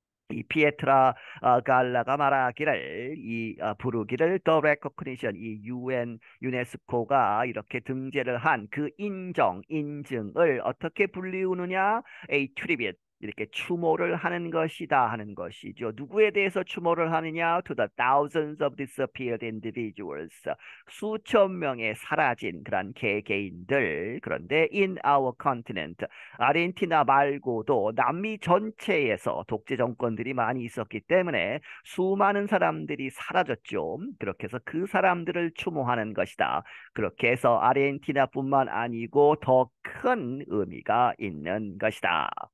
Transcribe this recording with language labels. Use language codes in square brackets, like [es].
[ko] 이 피에트라 갈라가 말하기를 이 부르기를 [en] the recognition [ko] 이 유네스코가 이렇게 등재를 한 그 인증을 어떻게 불리우느냐? [en] A tribute [ko] 이렇게 추모를 하는 것이다 하는 것이죠. 누구에 대해서 추모를 하느냐? [en] To the thousands of disappeared individuals. [ko] 수천 명의 사라진 그런 개개인들. 그런데 [en] in our continent. [ko] 아르헨티나 말고도 남미 전체에서 독재 정권들이 많이 있었기 때문에 수많은 사람들이 사라졌죠. 그렇게 해서 그 사람들을 추모하는 것이다. 그렇게 해서 아르헨티나뿐만 아니고 더 큰 의미가 있는 것이다.